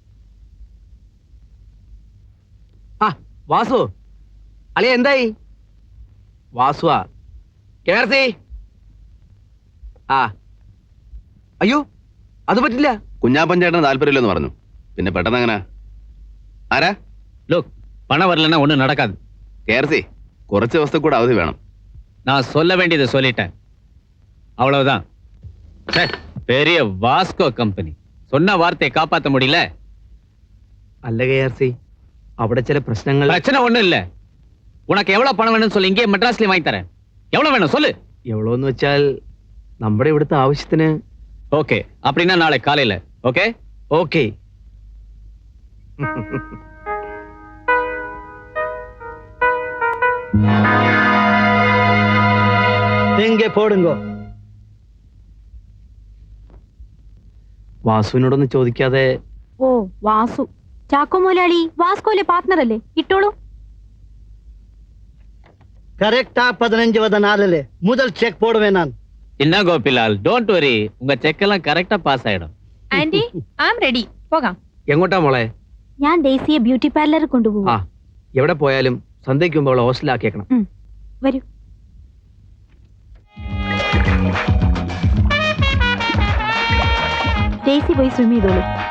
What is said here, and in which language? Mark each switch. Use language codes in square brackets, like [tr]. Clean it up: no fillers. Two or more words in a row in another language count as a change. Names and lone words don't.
[ml] ആ വാസു, അളിയ എന്തായി? വാസുവാ കേർത്തി. ആ അയ്യോ അത് പറ്റില്ല. കുഞ്ഞാപ്പൻ ചേട്ടന് താല്പര്യമില്ലെന്ന് പറഞ്ഞു. പിന്നെ പെട്ടെന്ന് അങ്ങനെ ആരാ? [ta] லுக், பணம் வரலன்னா ஒண்ணும் நடக்காது. [ml] കേർത്തി, കുറച്ച് ദിവസത്തെ കൂടെ അവധി വേണം. [ta] நான் சொல்ல வேண்டியதை சொல்லிட்டேன், அவ்வளவுதான். பெரிய வாஸ்கோ கம்பெனி சொன்ன வார்த்தையை காப்பாற்ற முடியல. [ml] അല്ല കേർത്തി, അവിടെ ചില പ്രശ്നങ്ങൾ. [ta] பிரச்சனை ஒண்ணும் இல்ல. உனக்கு எவ்வளவு பணம் வேணும்னு சொல்லி இங்கே மெட்ராஸ்லயே வாங்கி தரேன். எவ்வளவு வேணும் சொல்லு. [ml] എവ്വളോന്ന് വെച്ചാൽ നമ്മുടെ ഇവിടുത്തെ ആവശ്യത്തിന്. [ta] ஓகே, அப்படின்னா நாளை காலையில. ஓகே [ml] ഓക്കെ. വാസുവിനോടൊന്ന് ചോദിക്കാതെ. ഓ വാസു, ചാക്കോ മുതലാളി വാസ്കോയിലെ പാർട്ട്ണർ അല്ലേ? ഇട്ടോളൂ. [ta] கரெக்டா 15 முதல் செக் போடுவேன் நான். என்ன கோபிலால், [en] don't worry, [ta] உங்க செக் எல்லாம் கரெக்டா பாஸ் ஆயிடும். [ml] ആന്റി [en] I am ready, [ml] പോകാം. എങ്ങോട്ടാ മോളെ? ഞാൻ ഡേസിയെ [en] beauty parlour [ml] കൊണ്ടുപോകും. ആ, എവിടെ പോയാലും സന്ധ്യയ്ക്ക് മുമ്പ് അവളെ ഹോസ്റ്റലിലാക്കിയേക്കണം. വരൂ. ഡേസി പോയി സ്വിം ചെയ്തോളൂ.